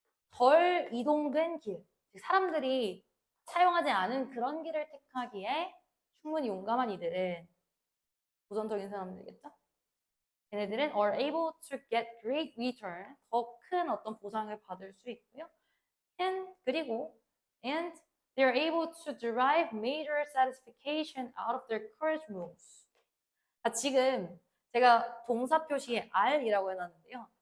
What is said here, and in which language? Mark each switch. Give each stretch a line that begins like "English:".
Korean: 덜 이동된 길. 사람들이 사용하지 않은 그런 길을 택하기에 충분히 용감한 이들은 도전적인 사람들이겠죠?
English: 얘네들은 are able to get great return,
Korean: 더 큰 어떤 보상을 받을 수 있고요. 그리고
English: and they're able to derive major satisfaction out of their courage moves.
Korean: 지금 제가 동사 표시에 are이라고 해놨는데요.